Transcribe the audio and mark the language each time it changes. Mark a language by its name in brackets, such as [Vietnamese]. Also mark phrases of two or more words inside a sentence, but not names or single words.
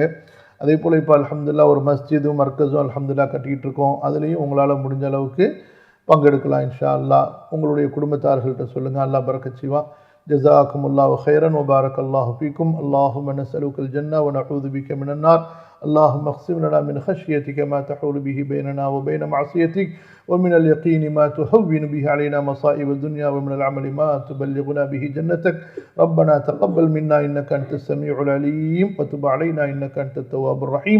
[Tamil] அதே போல் இப்போ அல்ஹம்துலில்லாஹ் ஒரு மஸ்ஜிதும் மர்கஸும் அல்ஹம்துலில்லாஹ் கட்டிக்கிட்டு இருக்கோம். அதுலேயும் உங்களால் முடிஞ்ச அளவுக்கு பங்கெடுக்கலாம் [Arabic] إن شاء الله. [Tamil] உங்களுடைய குடும்பத்தார்கள்ட்ட சொல்லுங்கள், அல்லாஹ் பரக்கத் செய்வான். [Arabic] جزاكم الله خيرا وبارك الله فيكم. اللهم نسألك الجنة ونعوذ بك من النار. اللهم اقسم لنا من خشيتك ما تحول به بيننا وبين معصيتك ومن اليقين ما تهون به علينا مصائب الدنيا ومن العمل ما تبلغنا به جنتك. ربنا تقبل منا إنك أنت السميع العليم وتب علينا إنك أنت التواب الرحيم.